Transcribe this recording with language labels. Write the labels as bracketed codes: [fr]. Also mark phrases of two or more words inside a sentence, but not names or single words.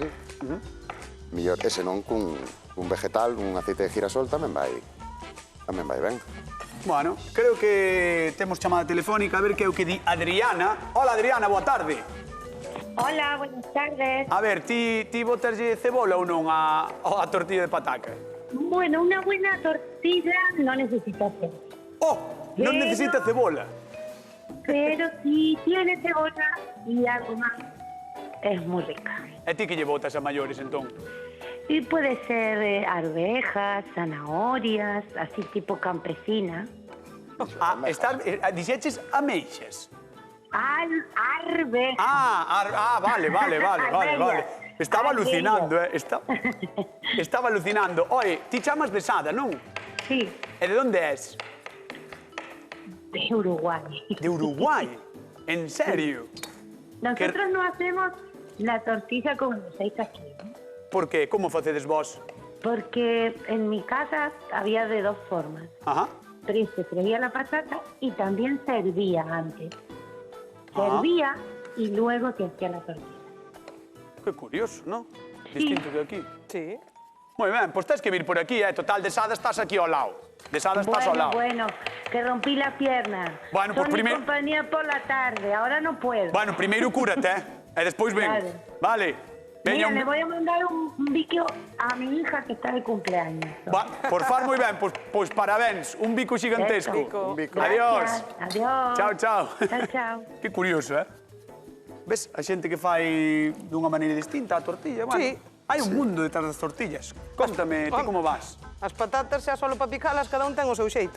[gl] Millor, ese non, cun vegetal, un aceite de girasol, tamén vai ben. Bueno, creo que temos chamada telefónica, a ver que é o que di Adriana. Hola, Adriana, boa tarde. [es] Hola, buenas tardes. [gl] A ver, ti botaslle cebola ou non a tortilla de pataca? [es] Bueno, una buena tortilla no necesita cebolla, [gl] Oh, non [es] Pero- [gl] necesita cebola. [es] pero si tiene cebolla y algo más, es muy rica. [gl] E ti que lle botas a maiores, entón? [es] Y puede ser arvejas, zanahorias, así tipo campesina. [gl] Dixeches ameixas. [es] Arvejas. [gl] Vale. [es] Estaba alucinando, Estaba alucinando. [gl] Oye, ti chamas de Sada, non? [es] Sí, [gl] E de onde és? [es] de Uruguay. [gl] De Uruguai. En serio? [es] Nosotros no hacemos la tortilla como lo hacéis aquí, ¿no? [gl] Por qué? Como facedes vos? [es] Porque en mi casa había de dos formas. Ajá. Pero se freía la patata y también se hervía antes. Se hervía y luego se hacía la tortilla. Qué curioso, ¿no? Sí. Distinto que aquí. Sí. [gl] Moi ben, pois tens que vir por aquí, total, de Sada estás aquí ao lado. De Sada estás ao lado. [es] Bueno, que rompí la pierna. Bueno, pues Son primer- mi compañía por la tarde, ahora no puedo. [gl] Bueno, primeiro cúrate, e despois ven. Vale. [es] Mira, [gl] Veña, [es] le voy a mandar un bico a mi hija que está de cumpleaños. [gl] Por far moi ben, pois parabéns, un bico xigantesco. [es] Eso. Adiós. Gracias. Adiós. Chao, chao. Chao, chao. [gl] Que curioso, Ves, a xente que fai dunha maneira distinta a tortilla, bueno. [es] Sí. [gl] Hai un mundo detrás das tortillas. Conta-me, ti como vas? As patatas xa solo para picalas, cada un ten o seu xeito.